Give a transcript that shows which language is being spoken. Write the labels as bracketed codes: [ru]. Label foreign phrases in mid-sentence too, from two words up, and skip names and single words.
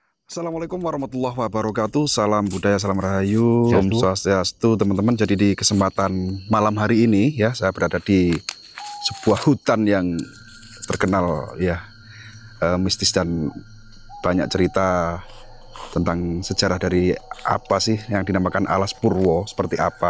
[ar] Assalamualaikum warahmatullahi wabarakatuh. [id] Salam budaya, salam rahayu, [sa] Om Swastiastu, [id] teman-teman. Jadi di kesempatan malam hari ini ya, saya berada di sebuah hutan yang terkenal ya, mistis dan banyak cerita tentang sejarah dari apa sih yang dinamakan Alas Purwo, seperti apa.